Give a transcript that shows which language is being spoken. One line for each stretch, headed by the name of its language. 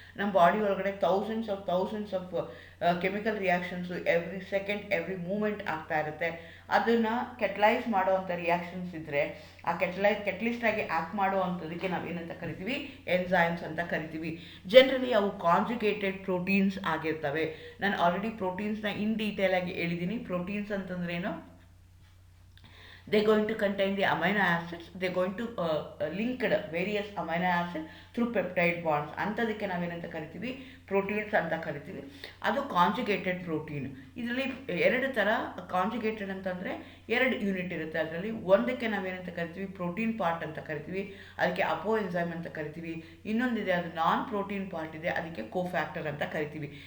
Kannada: ನಮ್ಮ ಬಾಡಿ ಒಳಗಡೆ thousands of chemical reactions every second every moment ಆಗ್ತಾ ಇರುತ್ತೆ. ಅದನ್ನು ಕೆಟಲೈಸ್ ಮಾಡುವಂಥ ರಿಯಾಕ್ಷನ್ಸ್ ಇದ್ದರೆ ಆ ಕೆಟಲಿಸ್ಟಾಗಿ ಆ್ಯಕ್ಟ್ ಮಾಡುವಂಥದಕ್ಕೆ ನಾವು ಏನಂತ ಕರಿತೀವಿ, ಎನ್ಸೈಮ್ಸ್ ಅಂತ ಕರಿತೀವಿ. ಜನರಲಿ ಅವು ಕಾಂಜುಗೇಟೆಡ್ ಪ್ರೋಟೀನ್ಸ್ ಆಗಿರ್ತವೆ. ನಾನು ಆಲ್ರೆಡಿ ಪ್ರೋಟೀನ್ಸ್ನ ಇನ್ ಡೀಟೇಲ್ ಆಗಿ ಹೇಳಿದ್ದೀನಿ. ಪ್ರೋಟೀನ್ಸ್ ಅಂತಂದ್ರೇನು,
English: they're going to contain the amino acids, they're going to linked various amino acids through peptide bonds.
Kannada: ಅಂಥದಕ್ಕೆ ನಾವೇನಂತ ಕರಿತೀವಿ, ಪ್ರೋಟೀನ್ಸ್ ಅಂತ ಕರಿತೀವಿ. ಅದು ಕಾಂಜುಗೇಟೆಡ್ ಪ್ರೋಟೀನ್. ಇದರಲ್ಲಿ 2 ಥರ ಕಾಂಜುಗೇಟೆಡ್ ಅಂತಂದರೆ 2 ಯೂನಿಟ್ ಇರುತ್ತೆ. ಅದರಲ್ಲಿ ಒಂದಕ್ಕೆ ನಾವೇನಂತ ಕರಿತೀವಿ, ಪ್ರೋಟೀನ್ ಪಾರ್ಟ್ ಅಂತ ಕರಿತೀವಿ, ಅದಕ್ಕೆ ಅಪೋ ಎನ್ಸೈಮ್ ಅಂತ ಕರಿತೀವಿ. ಇನ್ನೊಂದಿದೆ, ಅದು ನಾನ್ ಪ್ರೋಟೀನ್ ಪಾರ್ಟ್ ಇದೆ, ಅದಕ್ಕೆ ಕೋಫ್ಯಾಕ್ಟರ್ ಅಂತ ಕರಿತೀವಿ.